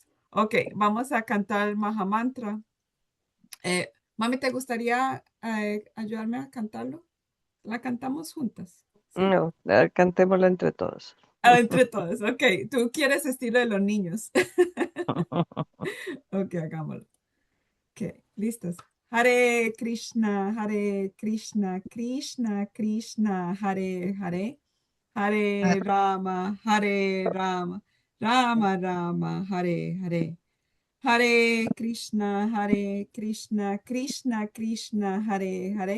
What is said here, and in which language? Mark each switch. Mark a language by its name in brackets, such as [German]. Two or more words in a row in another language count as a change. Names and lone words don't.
[Spanish] Ok, vamos a cantar el Mahamantra. Mami, ¿te gustaría ayudarme a cantarlo? La cantamos juntas. ¿Sí? No, cantémosla entre todos. Entre todos. Ok, tú quieres estilo de los niños. Ok, hagámoslo. Ok, listos. Hare Krishna, Hare Krishna, Krishna Krishna, Hare Hare. Hare Rama, Hare Rama, Rama Rama, Hare Hare. Hare Krishna, Hare Krishna, Krishna Krishna, Hare Hare.